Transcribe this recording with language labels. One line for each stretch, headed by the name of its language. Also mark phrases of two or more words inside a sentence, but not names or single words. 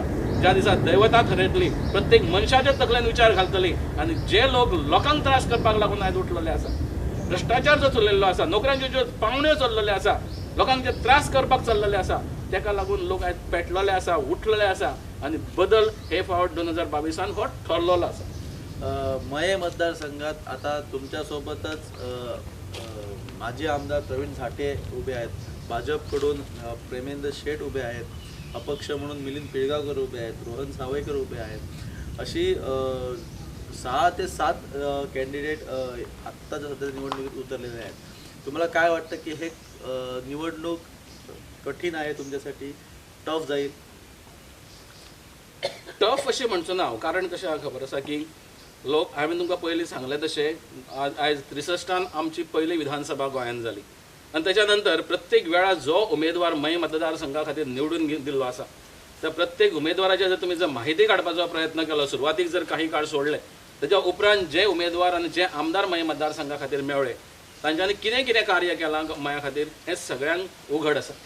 Konkani: ज्या दिसा दैवता ठरयतली, प्रत्येक मनशाच्या तकलेन विचार घालतली आनी जे लोक लोकांक त्रास करपाक लागून आयज उठलेले आसा, भ्रश्टाचार जो चलिल्लो आसा, नोकऱ्यांच्यो ज्यो पावण्यो चल्लेले आसा, लोकांक जे त्रास करपाक चल्लेले आसा, ताका लागून लोक आयज पेटलेले आसा, उठलेले आसा आनी बदल हे फावट 2022 हो ठरलेलो आसा.
Marathi: मये मतदारसंघात आता तुमच्या सोबतच माजी आमदार प्रवीण झाटे उभे आहेत, भाजपकडून प्रेमेंद्र शेठ उभे आहेत, अपक्ष म्हणून मिलिंद पिळगावकर उभे आहेत, रोहन सावयकर उभे आहेत. अशी 6 ते 7 कॅन्डिडेट आत्ताच्या सध्या निवडणुकीत उतरलेले आहेत. तुम्हाला काय वाटतं की हे निवडणूक कठीण आहे तुमच्यासाठी, टफ जाईल?
Konkani: टफ अशें म्हणचो ना हांव, कारण कशें खबर आसा की लोक हांवें तुमकां पयलीं सांगलें तशें आयज 63 आमची पयली विधानसभा गोंयांत जाली आनी तेच्या नंतर प्रत्येक वेळार जो उमेदवार मये मतदारसंघा खातीर निवडून दिल्लो आसा त्या प्रत्येक उमेदवाराचे जर माहिती काडपाचो प्रयत्न केलो, सुरवातीक जर काही काळ सोडले, तेच्या उपरांत जे उमेदवार आनी जे आमदार मये मतदारसंघा खातीर मेळ्ळे तांच्यांनी कितें कितें कार्य केलां मया खातीर हें सगळ्यांक उघड आसा.